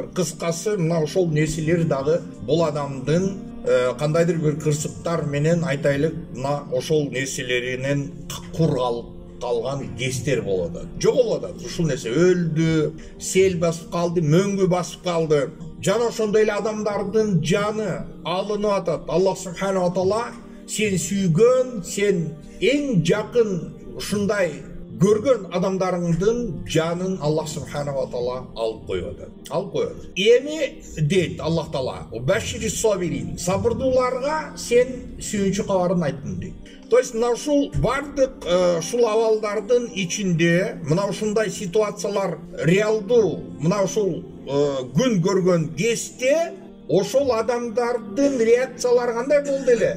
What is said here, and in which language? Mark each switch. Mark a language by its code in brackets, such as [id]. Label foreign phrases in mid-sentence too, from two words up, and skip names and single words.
[ky] Кыскасы мына ошол нерселер дагы бул адамдын кандайдыр бир кырсыктар менен айтайлык мына ошол нерселеринен кур калган кестер болуп атат. Жоголуп атат. Ушул нерсе өлдү, сел басып калды, мөңгү басып калды. Жана ошондой эле адамдардын жаны алынып атат. Аллах [ar] سبحانه وتعالى [ky] сен сүйгөн, сен эң жакын ушундай көргөн адамдарыңдын жанын Аллах [ar] سبحانه وتعالى [ky] алып коюп атат. Алып коюп атат. Эми дейт Аллах таала: [ar] "وبشر الصابرين", [ky] сабырдууларга сен сүйүнчү кабарын айттың дейт. [ru] То есть [ky] мына ушул бардык ушул абалдардын ичинде мына ушундай ситуациялар реалдуу, мына ушул күн көргөн кезде ошол адамдардын реакциялары кандай болду эле?